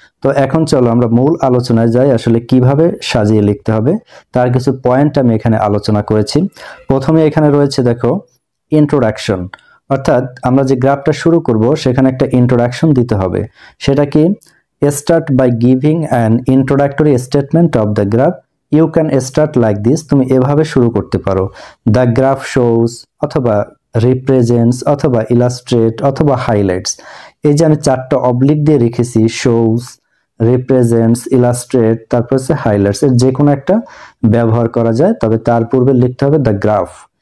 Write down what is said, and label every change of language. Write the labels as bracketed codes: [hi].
[bn] তো এখন চলো আমরা মূল আলোচনায় যাই, আসলে কিভাবে সাজিয়ে লিখতে হবে তার কিছু পয়েন্ট আমি এখানে আলোচনা করেছি। প্রথমে এখানে রয়েছে দেখো ইন্ট্রোডাকশন, অর্থাৎ আমরা যে গ্রাফটা শুরু করব সেখানে একটা ইন্ট্রোডাকশন দিতে হবে। সেটা কি, [en] start by giving an introductory statement of the graph. You can start like this, [bn] তুমি এভাবে শুরু করতে পারো, [en] the graph shows অথবা represents অথবা illustrate অথবা highlights। [bn] এই যে আমি 4টা অবলিক দিয়ে রেখেছি, shows, represents, illustrate, তারপর হচ্ছে highlights, এর যে কোনো একটা ব্যবহার করা যায়, তবে তার পূর্বে লিখতে হবে the graph।